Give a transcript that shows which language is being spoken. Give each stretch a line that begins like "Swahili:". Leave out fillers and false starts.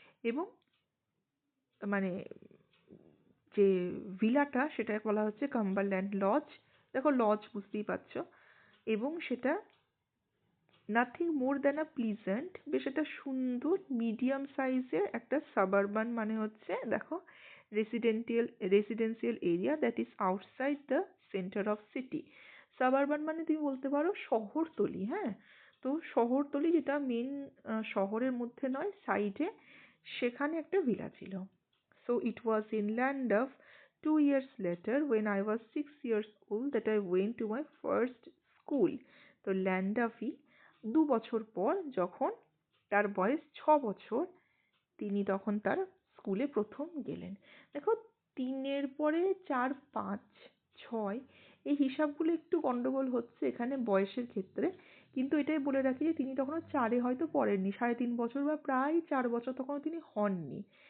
Bangla: এবং মানে যে ভিলাটা সেটা বলা হচ্ছে কাম্বারল্যান্ড লজ, দেখো লজ বুঝতেই পারছো, এবং সেটা
English: nothing more than a pleasant,
Bangla: বেশ একটা সুন্দর মিডিয়াম সাইজের একটা সাবারবান মানে হচ্ছে দেখো residential area
English: That is outside the centre of city.
Bangla: Suburban মানে তুমি বলতে পারো শহরতলি, হ্যাঁ, তো শহরতলি যেটা মেন শহরের মধ্যে নয়, সাইডে, সেখানে একটা ভিলা ছিল।
English: So it was in Landorf 2 years later when I was 6 years old that I went to my first school.
Bangla: তো ল্যান্ডাফি 2 বছর পর, যখন তার বয়স 6 বছর, তিনি তখন তার স্কুলে প্রথম গেলেন? দেখো, 3-এর পরে 4, 5, 6 এই হিসাবগুলো একটু গন্ডগোল হচ্ছে এখানে বয়সের ক্ষেত্রে, কিন্তু এটাই বলে রাখি যে তিনি তখনও 4-এ হয়তো পড়েননি, 3.5 বছর বা প্রায় 4 বছর তখনও তিনি হননি।